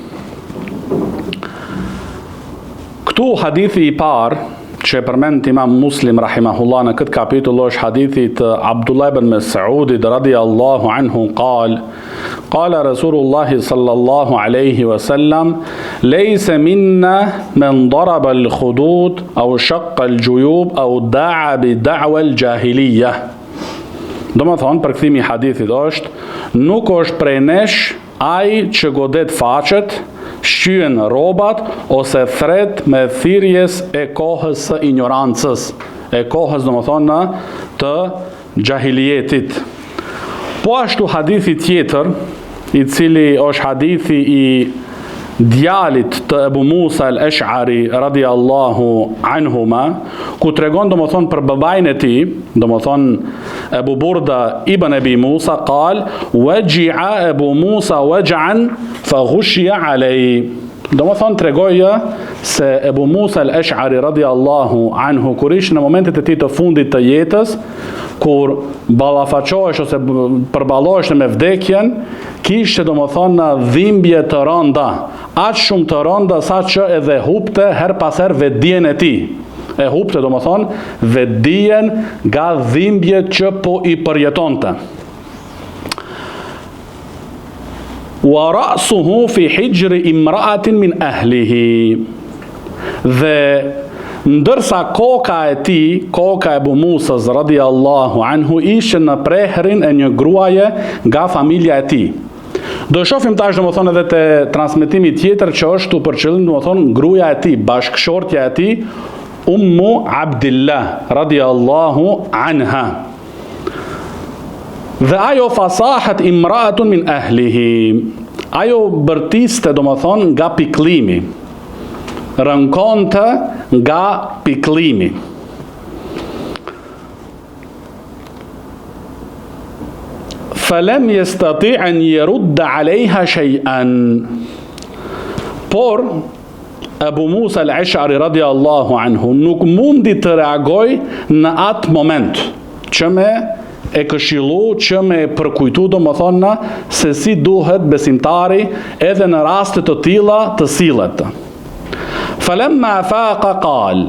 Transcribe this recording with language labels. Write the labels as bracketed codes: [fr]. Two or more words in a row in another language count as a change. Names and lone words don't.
[sq] Këtu hadithi I parë që përmend Imam Muslim rahimahullah në këtë kapitull është hadithi të Abdullah ibn Mas'udit [ar] رضي الله عنه قال رسول الله صلى الله عليه وسلم ليس منا من ضرب الخدود أو شق الجيوب أو دعا بدعوى الجاهلية. [sq] Domethënë përkthimi I hadithit është, nuk është prej nesh ai që godet faqet, shqyen robat ose thret me thirrjes e kohës së ignorancës, e kohës domethënë të gjahiljetit. Po ashtu hadithi tjetër, I cili është hadithi I djalit të Ebu Musa al-Ash'ari [ar] رضي الله عنهما, [sq] ku tregon domethënë për babain e tij, domethënë Ebu Burda ibn Abi Musa [ar] قال وجع أبو موسى وجعا فغشي عليه. [sq] Domethënë tregoja se Ebu Musa al-Ash'ari [ar] رضي الله عنه [sq] kur ishte në momentet e tij të fundit të jetës, kur ballafaqohesh ose përballoheshte me vdekjen, kishte domethënë dhimbje të rënda, aq shumë të rënda sa që edhe hupte her pas her vetdijen e tij. E hupte domethënë vetdijen nga dhimbjet që po I përjetonte. [ar] ورأسه في حجر امرأة من أهله. [sq] Dhe ndërsa koka e tij, koka e Ebu Musas [ar] رضي الله عنه, [sq] ishte në prehrin e një gruaje nga familja e tij. Do shohim tash domethënë edhe te transmetimi tjetër që është për qëllim domethënë gruaja e tij, bashkëshortja e tij, Ummu Abdillah [ar] رضي الله عنها. [sq] Dhe ajo [ar] فصاحت امرأة من أهله. [sq] Ajo bërtiste domethënë nga piklimi, rënkonte nga piklimi. [ar] فلم يستطع أن يرد عليها شيئا. [sq] Por Ebu Musa al-Ash'ari [ar] رضي الله عنه [sq] nuk mundi të reagoj në atë moment, që me e këshillu, që me përkujtu domethënë se si duhet besimtari edhe në raste të tilla të sillet. [ar] فلما أفاق قال.